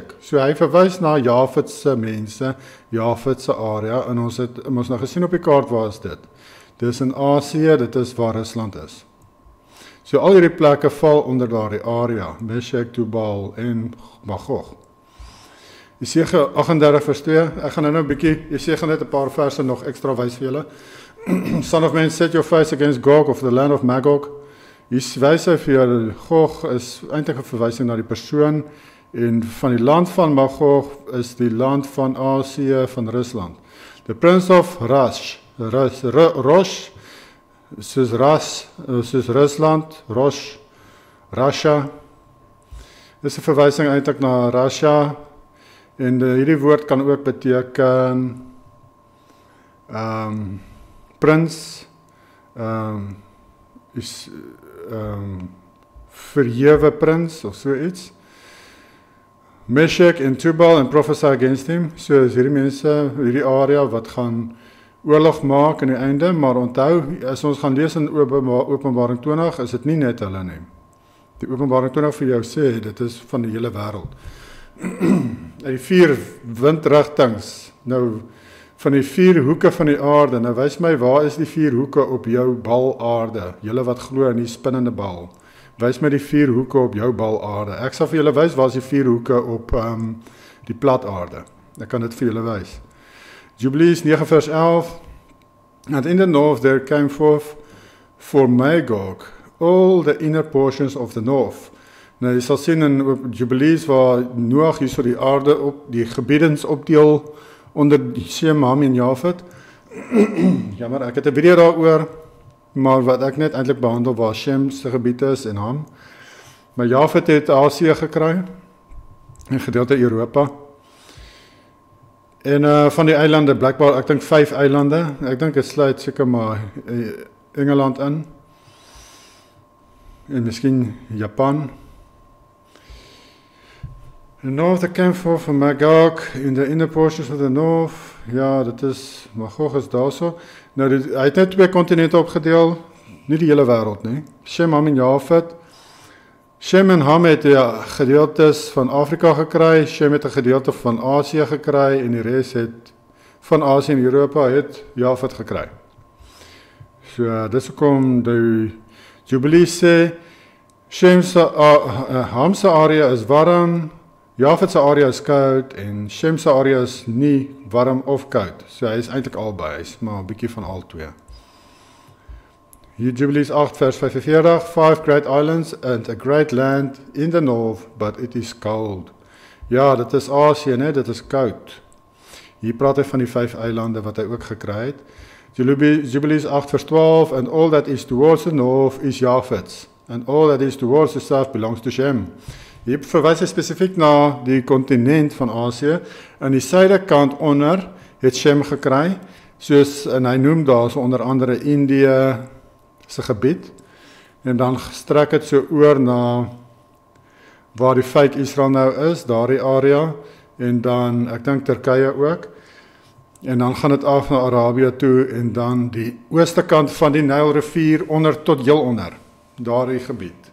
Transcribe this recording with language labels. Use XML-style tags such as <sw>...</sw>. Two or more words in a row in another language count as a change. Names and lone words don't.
<af>So hy verwys na Japhet se mense, Japhet se area, en ons het nou gesien op die kaart waar is dit. Dit is in Asië, dit is waar Rusland is. So al hierdie plekke val onder daardie area, Meshech, Tubal en Magog. Jesegiel 38 vers 2, ek gaan nou 'n bietjie, Jesegiel net 'n paar verse nog ekstra wys vir julle.</af> <en>Son of man, set your face against Gog of the land of Magog.</en> <af>Hier wys hy vir julle, Gog is eintlik 'n verwysing na die persoon, en van die land van Magog is die land van Asië, van Rusland.</af> <en>The prince of Rosh,</en> <af>soos Rusland, Russia, is 'n verwysing eintlik na Russia, en hierdie woord kan ook beteken prins, verhewe prins of so iets.</af> <en>Meshech en Tubal and prophesy against him.</en> <af>So is hierdie mense, hierdie area wat gaan oorlog maak aan die einde, maar onthou, as ons gaan lees in Openbaring 20, is dit nie net hulle nie. Die Openbaring 20 vir jou sê, dit is van die hele wêreld. Die 4 windrigtings, nou van die 4 hoeke van die aarde, nou wys my, waar is die 4 hoeke op jou bal aarde? Julle wat glo in die spinnende bal, wys my die 4 hoeke op jou bal aarde. Ek sal vir julle wys, waar is die 4 hoeke op die plat aarde? Ek kan dit vir julle wys. Jubilees 9 vers 11,</af> <en>and in the north there came forth for Magog all the inner portions of the north.</en> <af>Nou, jy sal sien in Jubilees waar Noag hier so die aarde op, die gebiedens opdeel onder Shem, Ham en Japhet. Jammer, ek het 'n video daaroor, maar wat ek net eintlik behandel waar Shem se gebied is en Ham. Maar Japhet het Asië gekry, en gedeelte Europa. En van die eilande, blijkbaar, ek dink 5 eilande, ek dink dit sluit seker maar Engeland in, en miskien Japan.</af> <en>The north that came forth from Magog in the inner portions of the north.</en> <af>Ja, dit is, Magog is daar so. Nou, hy het net 2 kontinente opgedeel, nie die hele wêreld nie. Shem, Ham en Japhet. Shem en Ham het gedeeltes van Afrika gekry, Shem het 'n gedeelte van Asië gekry, en die res het van Asië en Europa het Japhet gekry. So, dis hoekom die Jubilee sê, Shem se Ham se area is warm, Japhet se area is koud, en Shem se area is nie warm of koud. So hy is eintlik albei, hy is maar 'n bietjie van al twee.</af> <en>Hier Jubilees 8 vers 45, 5 great islands and a great land in the north, but it is cold.</en> <af>Ja, dit is Asië, né? Dit is koud. Hier praat hy van die 5 eilande wat hy ook gekry het. Jubilees 8 vers 12,</af> <en>and all that is towards the north is Japhet's, and all that is towards the south belongs to Shem.</en> <af>Hier verwys hy spesifiek na die kontinent van Asië, en die suidekant onder het Shem gekry, soos, en hy noem daar so onder andere Indië se gebied, en dan strek het so oor na waar die fake Israel nou is, daardie area, en dan, ek dink Turkye ook, en dan gaan het af na Arabië toe, en dan die ooste kant van die Nylrivier onder tot heel onder, daardie gebied.</af>